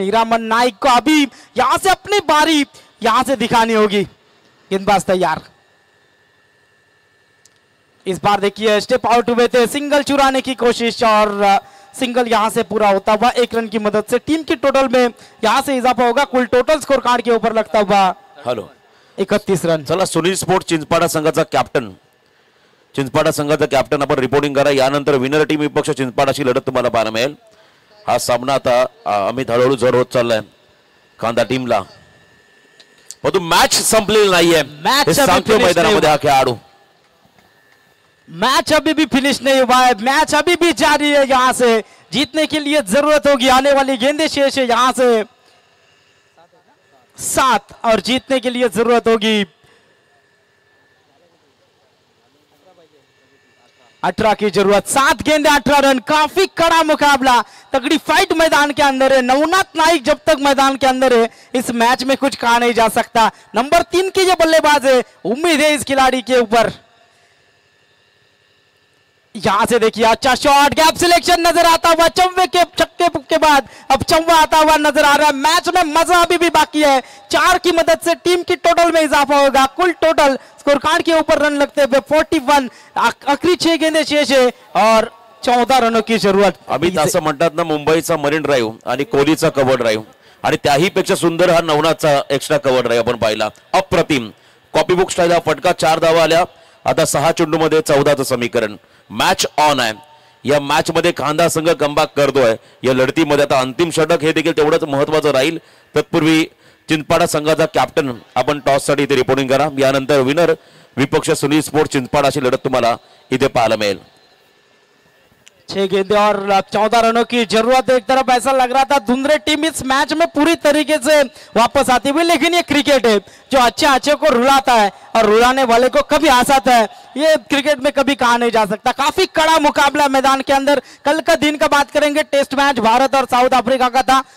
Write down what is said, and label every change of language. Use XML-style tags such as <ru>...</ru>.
<hi>हीरामन नाइक को अभी यहां से अपनी बारी यहां से दिखानी होगी। गेंदबाज तैयार। इस बार देखिए स्टेप आउट हुए थे, सिंगल चुराने की कोशिश और सिंगल यहां से पूरा होता हुआ 1 रन की मदद से टीम की टोटल में यहां से इजाफा होगा। कुल टोटल स्कोर कार्ड के ऊपर लगता हुआ हॅलो 31 रन।</hi> <mr>चला, सुनील स्पोर्ट चिंचपाडा संघाचा कॅप्टन, चिंचपाडा संघाचा कॅप्टन आपण रिपोर्टिंग करा। यानंतर विनर टीम विपक्ष चिंचपाडाची लढत तुम्हाला पाहायला मिळेल। हा सामना आता अमित हळूहळू जड होत चाललाय खांदा टीमला, परंतु मॅच संपलेली नाहीये। मॅच सांगतो मैदानामध्ये हा खेळाडू,</mr> <hi>मैच अभी भी फिनिश नहीं हुआ है, मैच अभी भी जारी है। यहां से जीतने के लिए जरूरत होगी, आने वाली गेंदें शेष है यहां से 7 और जीतने के लिए जरूरत होगी 18 की जरूरत। 7 गेंदे 18 रन। काफी कड़ा मुकाबला, तगड़ी फाइट मैदान के अंदर है। नवनाथ नाइक जब तक मैदान के अंदर है इस मैच में कुछ कहा नहीं जा सकता। नंबर 3 के ये बल्लेबाज है, उम्मीद है इस खिलाड़ी के ऊपर। यहां से देखिए अच्छा शॉट, गैप सिलेक्शन नजर आता हुआ। चौवे के छक्के के बाद अब चौवा आता हुआ नजर आ रहा है। मैच में मजा अभी भी बाकी है। 4 की मदद से टीम की टोटल में इजाफा होगा। कुल टोटल स्कोर कार्ड के ऊपर रन लगते हुए 41। आखिरी 6 गेंदे शेष है और 14 रनों की जरूरत।</hi> <mr>अमित असं म्हणतात ना, मुंबईचा मरीन ड्राईव्ह आणि कोहलीचा कव्हर ड्राईव्ह आणि त्याही पेक्षा सुंदर हा नवनाथचा एक्स्ट्रा कव्हर ड्राईव्ह आपण पाहिला। अप्रतिम कॉपी बुक स्टाईल फटका। 4 धावा आल्या, आता 6 चेंडू मध्ये 14चं समीकरण। मॅच ऑन आहे। या मॅच मध्ये खांदा संघ कमबॅक करतोय। या लढतीमध्ये आता अंतिम षटक हे देखील तेवढंच महत्त्वाचं राहील। तत्पूर्वी चिंचपाडा संघाचा कॅप्टन आपण टॉस साठी इथे रिपोर्टिंग करा। यानंतर विनर विपक्ष सुनील स्पोर्ट चिंचपाडाची लढत तुम्हाला इथे पाहायला मिळेल।</mr> <hi>6 गेंदे और 14 रनों की जरूरत। एक तरफ ऐसा लग रहा था धुंधरे टीम इस मैच में पूरी तरीके से वापस आती हुई, लेकिन ये क्रिकेट है जो अच्छे को रुलाता है और रुलाने वाले को कभी हंसाता है। ये क्रिकेट में कभी कहा नहीं जा सकता। काफी कड़ा मुकाबला मैदान के अंदर। कल का दिन का बात करेंगे, टेस्ट मैच भारत और साउथ अफ्रीका का था।</hi>